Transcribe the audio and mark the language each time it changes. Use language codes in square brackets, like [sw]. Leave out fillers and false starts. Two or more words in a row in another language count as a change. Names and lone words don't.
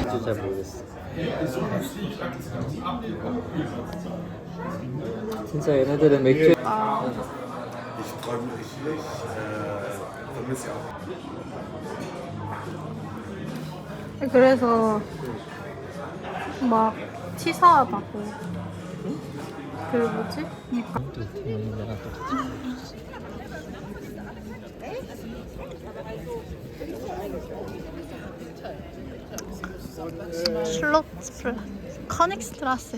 [ko] 진짜 잘 모르겠어. 진짜 얘네들은 맥주 [de] Ich träume richtig, vermisse auch. [ko] 그래서 막 치사하다고. 그 뭐지? 그러니까 또 내가 또 커닉스트라세.